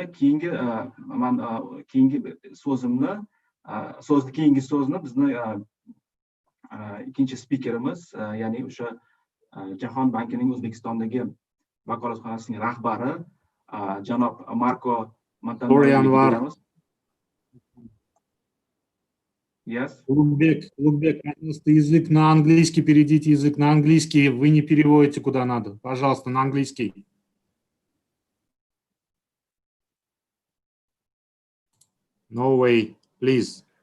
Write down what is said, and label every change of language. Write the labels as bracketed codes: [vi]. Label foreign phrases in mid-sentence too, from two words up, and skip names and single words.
[uz] Keyingi so'zni bizni ikkinchi spikerimiz, ya'ni o'sha Jahon bankining O'zbekistondagi vakolatxonasining rahbari janob Marko Montanaro. [en] Yes. [ru] Улугбек, пожалуйста, язык на английский, перейдите язык на английский, вы не переводите куда надо. Пожалуйста, на английский. [en] No way, please.